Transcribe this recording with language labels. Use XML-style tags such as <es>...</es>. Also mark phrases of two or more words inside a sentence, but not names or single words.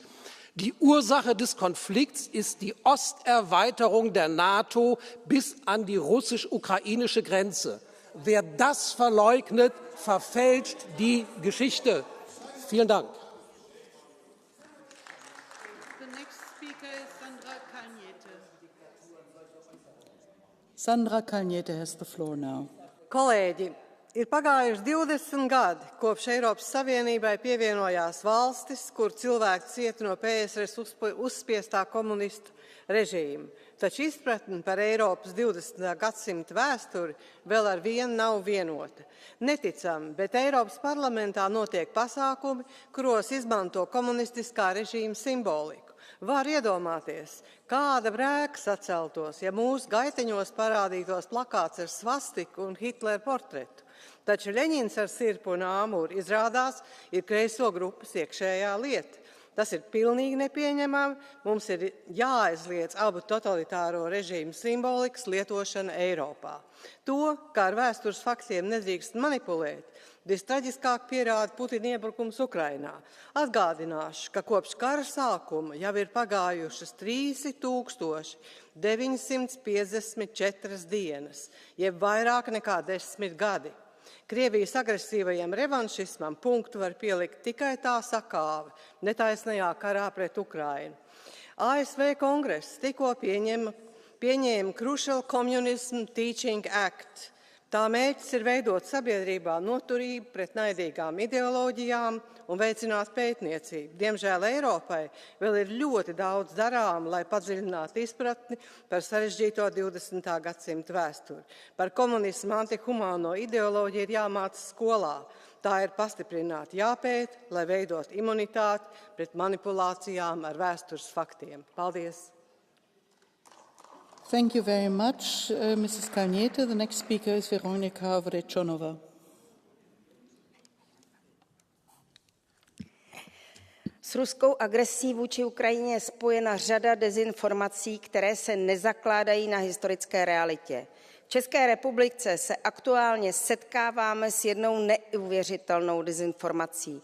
<de>Die Ursache des Konflikts ist die Osterweiterung der NATO bis an die russisch-ukrainische Grenze. Wer das verleugnet, verfälscht die Geschichte. Vielen Dank.</de> <en>Sandra Kalniete has the floor now.</en> <lv>Kolēģi, ir pagājuši 20 gadi, kopš Eiropas Savienībai pievienojās valstis, kur cilvēki cieta no PSRS uzspiestā komunistu režīma. Taču izpratne par Eiropas 20. gadsimta vēsturi vēl ar vienu nav vienota. Neticami, bet Eiropas parlamentā notiek pasākumi, kuros izmanto komunistiskā režīma simboliku. Var iedomāties, kāda brēka saceltos, ja mūsu gaiteņos parādītos plakāts ar svastiku un Hitlera portretu. Taču Ļeņins ar sirpu un āmuri izrādās ir kreiso grupas iekšējā lieta. Tas ir pilnīgi nepieņemami. Mums ir jāaizliedz abu totalitāro režīmu simbolikas lietošana Eiropā. To, kā ar vēstures faktiem nedrīkst manipulēt, vistraģiskāk pierāda Putina iebrukums Ukrainā. Atgādināšu, ka kopš kara sākuma jau ir pagājušas 3954 dienas, jeb vairāk nekā 10 gadi. Krievijas agresīvajam revanšismam punktu var pielikt tikai tā sakāve netaisnajā karā pret Ukrainu. ASV kongress tikko pieņēma Crucial Communism Teaching Act. Tā mērķis ir veidot sabiedrībā noturību pret naidīgām ideoloģijām un veicināt pētniecību. Diemžēl Eiropai vēl ir ļoti daudz darām, lai padziļinātu izpratni par sarežģīto 20. gadsimta vēsturi. Par komunismu antihumāno ideoloģiju ir jāmāca skolā. Tā ir pastiprināti jāpēt, lai veidot imunitāti pret manipulācijām ar vēstures faktiem. Paldies!</lv> <en>Thank you very much, Mrs. Kalniete. The next speaker is Veronika Vrečonova.</en> <cs>S ruskou agresí vůči Ukrajině je spojena řada dezinformací, které se nezakládají na historické realitě. V České republice se aktuálně setkáváme s jednou neuvěřitelnou dezinformací.</cs>